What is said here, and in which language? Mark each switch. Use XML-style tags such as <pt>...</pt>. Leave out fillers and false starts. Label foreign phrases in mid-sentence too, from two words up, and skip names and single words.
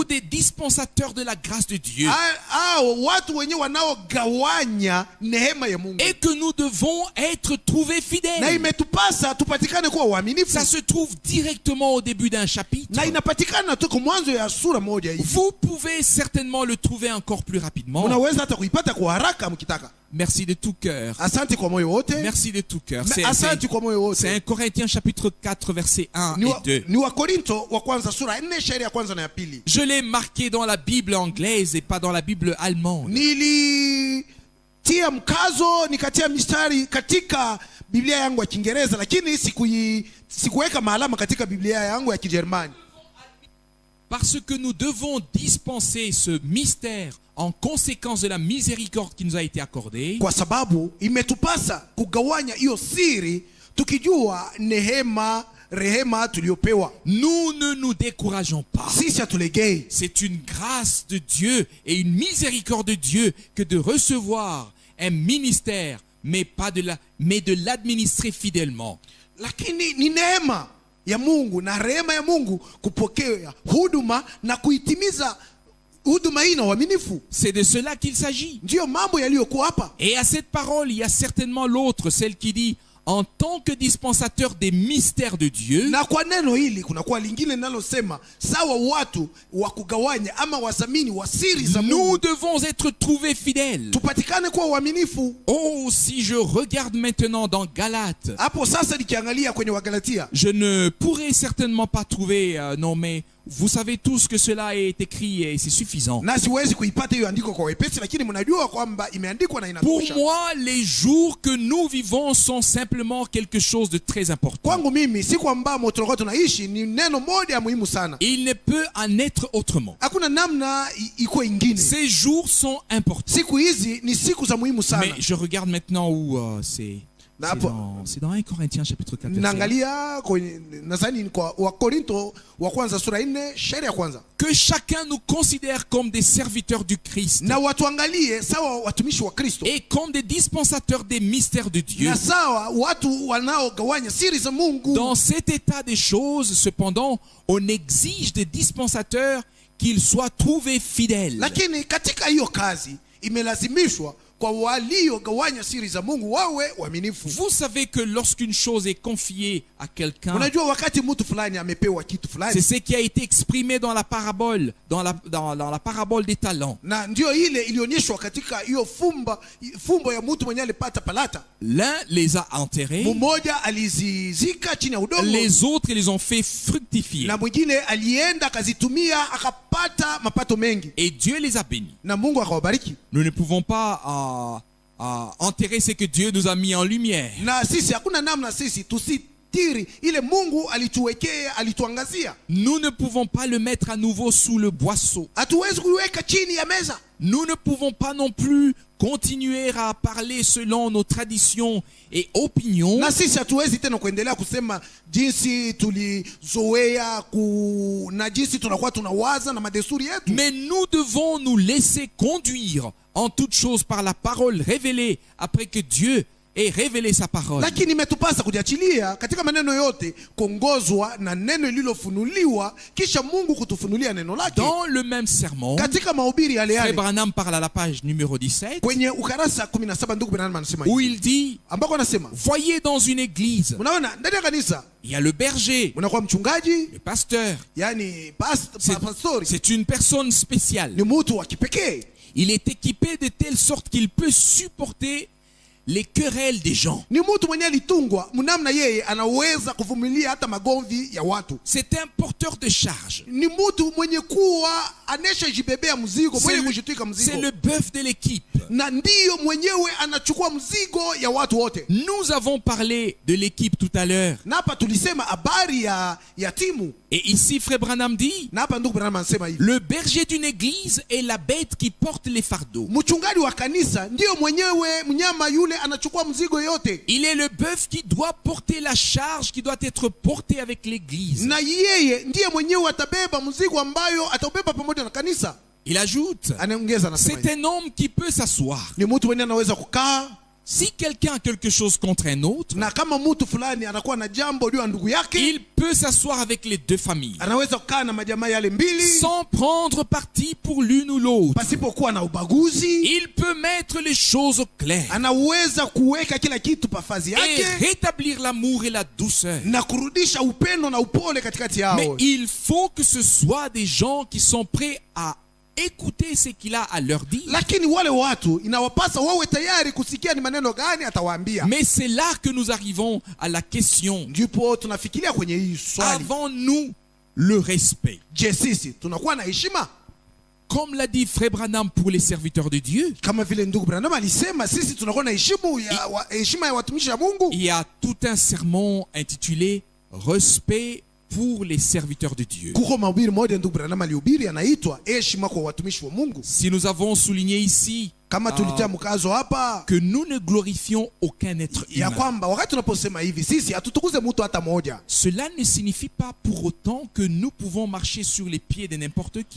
<fr>Ou des dispensateurs de la grâce de Dieu.</fr> <sw>Watu wenye wanaogawanya neema ya Mungu.</sw> <fr>Et que nous devons être trouvés fidèles.</fr> <sw>Na imetupasa tupatikane kuwa waaminifu.</sw> <fr>Ça se trouve directement au début d'un chapitre.</fr> <sw>Na inapatikana tu kwa mwanzo ya sura moja hivi.</sw> <fr>Vous pouvez certainement le trouver encore plus rapidement.</fr> <sw>Unaweza hata kuipata kwa haraka mkitaka.</sw> <fr>Merci de tout cœur.</fr> <sw>Asante kwa moyo wote.</sw> <fr>Merci de tout cœur.</fr> <sw>Asante kwa moyo wote.</sw> <fr>C'est 1 Corinthiens chapitre 4 versets 1 et 2.</fr> <sw>Ni wa Korinto wa kwanza sura 4 shairi ya kwanza na ya pili.</sw> <fr>Je l'ai marqué dans la Bible anglaise et pas dans la Bible allemande.</fr> <sw>Nilitia mkazo nikatia mistari katika Biblia yangu ya Kiingereza lakini sikuweka maalama katika Biblia yangu ya Kijerumani.</sw> <fr>Parce que nous devons dispenser ce mystère en conséquence de la miséricorde qui nous a été accordée.</fr> <sw>Kwa sababu imetupasa kugawanya hiyo siri tukijua rehema tuliopewa.</sw> <fr>Nous ne nous décourageons pas.</fr> <sw>Sisi hatulegei.</sw> <fr>C'est une grâce de Dieu et une miséricorde de Dieu que de recevoir un ministère mais de l'administrer fidèlement.</fr> <sw>Lakini ni neema ya Mungu na rehema ya Mungu kupokea huduma na kuitimiza huduma hii na uaminifu.</sw> <fr>C'est de cela qu'il s'agit.</fr> <sw>Ndio mambo yaliyokuwa hapa.</sw> <fr>Et à cette parole, il y a certainement l'autre, celle qui dit en tant que dispensateur des mystères de Dieu.</fr> <sw>Na kwa neno hili kuna kwa lingine linalosema sawa watu wa kugawanya ama wazamini wa siri za Mungu.</sw> <fr>Nous devons être trouvés fidèles.</fr> <sw>Tupatikane kwa uaminifu.</sw> <fr>Oh, si je regarde maintenant dans Galates.</fr> <sw>Hapo sasa nikiangalia kwenye Wagalatia.</sw> <fr>Je ne pourrais certainement pas trouver non mais vous savez tous que cela est écrit et c'est suffisant.</fr> <sw>Na siwezi kuipata hiyo andiko kwa wepesi lakini mnajua kwamba imeandikwa na inatosha.</sw> <fr>Pour moi, les jours que nous vivons sont simplement quelque chose de très important.</fr> <sw>Kwangu mimi siku ambamo tunakuwa tunaishi ni neno moja muhimu sana.</sw> <fr>Il ne peut en être autrement.</fr> <sw>Hakuna namna iko ingine.</sw> <fr>Ces jours sont importants.</fr> <sw>Siku hizi ni siku za muhimu sana.</sw> <fr>Mais je regarde maintenant où c'est dans 1 Corinthiens chapitre 4</fr> <sw>naangalia nadhani kwa Wakorinto wa kwanza sura 4 shairi ya kwanza.</sw> <fr>Que chacun nous considère comme des serviteurs du Christ.</fr> <sw>Na watuangalie sawa watumishi wa Kristo.</sw> <fr>Et comme des dispensateurs des mystères de Dieu.</fr> <sw>Na sawa watu wanaogawanya siri za Mungu.</sw> <fr>Dans cet état des choses, cependant, on exige des dispensateurs qu'ils soient trouvés fidèles.</fr> <sw>Lakini katika hiyo kazi imelazimishwa kwa waliogawanya siri za Mungu wawe waaminifu.</sw> <fr>Vous savez que lorsqu'une chose est confiée à quelqu'un,</fr> <sw>unajua wakati mtu fulani amepewa kitu fulani,</sw> <fr>c'est ce qui a été exprimé dans la parabole, dans la parabole des talents.</fr> <sw>Na ndio ile ilionyeshwa katika hiyo fumbo ya mtu mwenye alipata palata.</sw> <fr>L'un les a enterrés,</fr> <sw>mmoja alizizika chini ya udongo,</sw> <fr>les autres les ont fait fructifier,</fr> <sw>na mwingine alienda akazitumia akapata mapato mengi,</sw> <fr>et Dieu les a bénis.</fr> <sw>Na Mungu akawabariki.</sw> <fr>Nous ne pouvons pas enterrer ce que Dieu nous a mis en lumière.</fr> <sw>Na sisi hakuna namna sisi tusitiri ile Mungu alituwekea, alituangazia.</sw> <fr>Nous ne pouvons pas le mettre à nouveau sous le boisseau.</fr> <sw>Hatuwezi kuweka chini ya meza.</sw> <fr>Nous ne pouvons pas non plus continuer à parler selon nos traditions et opinions.</fr> <sw>Na sisi hatuwezi tena kuendelea kusema jinsi tulizoea na jinsi tunakuwa tunawaza na madesturi yetu.</sw> <fr>Mais nous devons nous laisser conduire en toute chose par la parole révélée après que Dieu ait révélé sa parole.</fr> <sw>Lakini imetupasa kujiachilia katika maneno yote kuongozwa na neno lililofunuliwa kisha Mungu kutufunulia neno lake.</sw> <fr>Dans le même sermon,</fr> <sw>katika mahubiri yale</sw> <fr>Frère Branham parle à la page numéro 17,</fr> <sw>kwenye ukarasa 17 ndugu Branham anasema</sw> <fr>où il dit,</fr> <sw>ambako anasema,</sw> <fr>voyez dans une église,</fr> <sw>unaona ndani ya kanisa</sw> <fr>il y a le berger,</fr> <sw>unakuwa mchungaji,</sw> <fr>le pasteur,</fr> <sw>yani pastor,</sw> <fr>c'est une personne spéciale.</fr> <sw>Ni mtu wa kipekee.</sw> <fr>Il est équipé de telle sorte qu'il peut supporter les querelles des gens.</fr> <sw>Ni mtu mwenye alitungwa mnamna yeye anaweza kuvumilia hata magomvi ya watu.</sw> <fr>C'est un porteur de charge.</fr> <sw>Ni mtu mwenye kuwa anesha jibebea mzigo, mwenye kujitwika mzigo.</sw> <fr>C'est le bœuf de l'équipe.</fr> <sw>Na ndiyo mwenyewe anachukua mzigo ya watu wote.</sw> <fr>Nous avons parlé de l'équipe tout à l'heure.</fr> <sw>Na hapa tulisema habari ya timu.</sw> <fr>Et ici, Frère Branham dit,</fr> <sw>Na hapa ndugu Branham anasema hivi.</sw> <fr>le berger d'une église est la bête qui porte les fardeaux.</fr> <sw>Mchungaji wa kanisa ndiyo mwenyewe mnyama yule anachukua mzigo yote.</sw> <fr>Il est le bœuf qui doit porter la charge qui doit être portée avec l'église.</fr> <sw>Na yeye ndiye mwenyewe atabeba mzigo ambayo atabeba pamoja na kanisa.</sw> <fr>Il ajoute,</fr> <sw>Anaongeza anasema</sw> <fr>c'est un homme qui peut s'asseoir.</fr> <sw>ni mtu mwenye anaweza kukaa.</sw> <fr>Si quelqu'un a quelque chose contre un autre,</fr> <sw>Na kama mtu fulani anakuwa na jambo juu ya ndugu yake,</sw> <fr>il peut s'asseoir avec les deux familles,</fr> <sw>anaweza kukaa na majamaa yale mbili</sw> <fr>sans prendre parti pour l'une ou l'autre.</fr> <sw>pasipokuwa na ubaguzi.</sw> <fr>Il peut mettre les choses au clair</fr> <sw>Anaweza kuweka kila kitu pafazi</sw> <fr>et</fr> <sw>yake</sw> <fr>rétablir l'amour et la douceur.</fr> <sw>na kurudisha upendo na upole katikati</sw> <fr>Mais</fr> <sw>yao.</sw> <fr>il faut que ce soit des gens qui sont prêts à écouter ce qu'il a à leur dire.</fr> <sw>Lakini wale watu inawapasa wawe tayari kusikia ni maneno gani atawaambia.</sw> <fr>Mais c'est là que nous arrivons à la question.</fr> <sw>Ndipo tunafikiria kwenye hii swali.</sw> <fr>Avons-nous le respect?</fr> <sw>Je, sisi tunakuwa na heshima</sw> <fr>Comme l'a dit Frère Branham pour les serviteurs de Dieu,</fr> <sw>kama vile ndugu Branham alisema, sisi tunakuwa na heshima ya watumishi wa Mungu.</sw> <fr>il y a tout un sermon intitulé Respect pour les serviteurs de Dieu.</fr> <sw>Kuko mahubiri moja ndugu Branham alihubiri anaitwa heshima kwa watumishi wa Mungu.</sw> <fr>Si nous avons souligné ici</fr> <sw>Kama tulitia mkazo hapa</sw> <fr>que nous ne glorifions aucun être</fr> <sw>ya</sw> <fr>humain,</fr> <sw>kwamba wakati tunaposema hivi sisi hatutukuze mtu hata moja,</sw> <fr>cela ne signifie pas pour autant que nous pouvons marcher sur les pieds de n'importe qui,</fr>